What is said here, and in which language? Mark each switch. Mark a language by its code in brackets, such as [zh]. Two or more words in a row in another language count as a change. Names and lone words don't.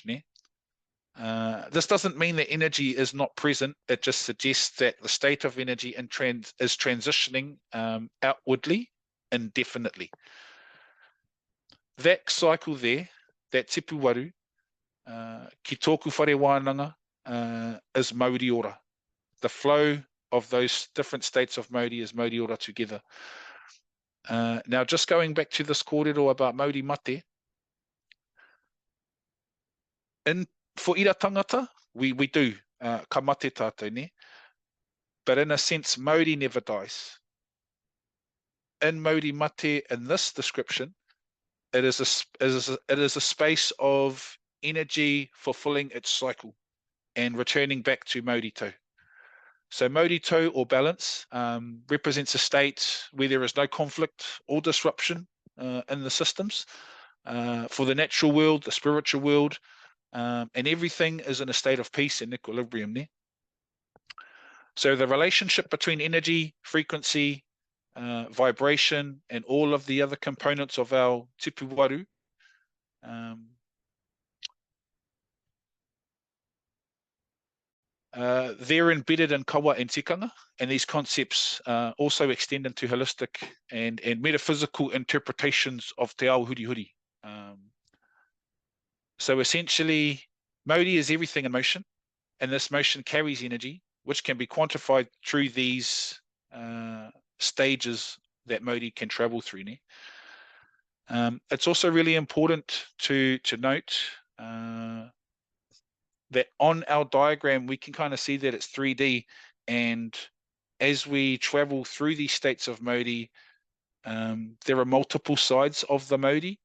[en] Ne? This doesn't mean that energy is not present. It just suggests that the state of energy is transitioning outwardly indefinitely. That cycle there, that [mi] tipu waru, ki tōku whare wānanga, is Mauri ora. [en] The flow of those different states of Mauri is [mi] Mauri ora [en] together. Now, just going back to this kōrero about [mi] Mauri mate, [en] for [mi] ira tangata, [en] we do [mi] ka mate tātou ne. [en] But in a sense, Mauri never dies. In [mi] Mauri mate, [en] in this description, it is a space of energy fulfilling its cycle and returning back to [mi] Mauri tau. [en] So [mi] Mauri tau, [en] or balance, represents a state where there is no conflict or disruption in the systems. For the natural world, the spiritual world, and everything is in a state of peace and equilibrium. Ne? So the relationship between energy, frequency, vibration, and all of the other components of our [mi] tipu waru, [en] they're embedded in kawa and tikanga, and these concepts also extend into holistic and metaphysical interpretations of [mi] te ao huri huri. [en] So essentially, Mauri is everything in motion, and this motion carries energy, which can be quantified through these stages that Mauri can travel through. Ne? It's also really important to note that on our diagram, we can kind of see that it's 3D, and as we travel through these states of Mauri, there are multiple sides of the Mauri.